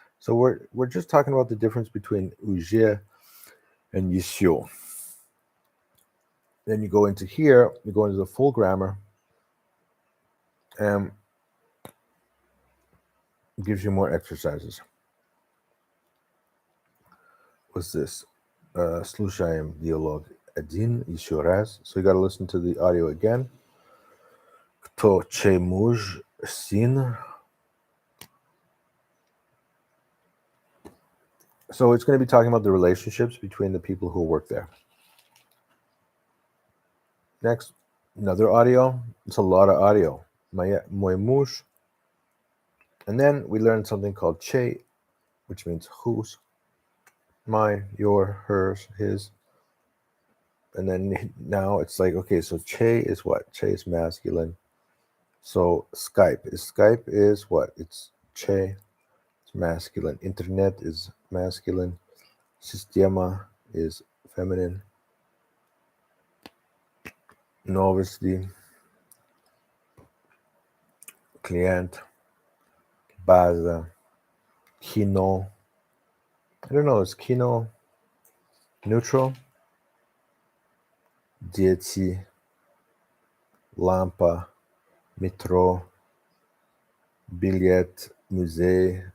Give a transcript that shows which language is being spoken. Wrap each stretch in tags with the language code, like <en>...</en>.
<en>So we're just talking about the difference between уже and еще. Then you go into here, you go into the full grammar, and it gives you more exercises. What's this?</en> <ru>Слушаем диалог один еще раз.</ru> <en>So you got to listen to the audio again.</en> <ru>Кто чей муж, сын?</ru> <en>So it's going to be talking about the relationships between the people who work there. Next, another audio. It's a lot of audio.</en> <ru>Мой муж.</ru> <en>And then we learned something called чей, which means whose. Mine, your, hers, his. And then now it's like, okay, so che is what? Che is masculine. So Skype is what? It's che, it's masculine. Internet is masculine. Sistema is feminine.</en> <ru>Новости, client, база, кино.</ru> <en>I don't know, is kino neutral?</en> <ru>Дети, лампа, метро, билет, музей.</ru>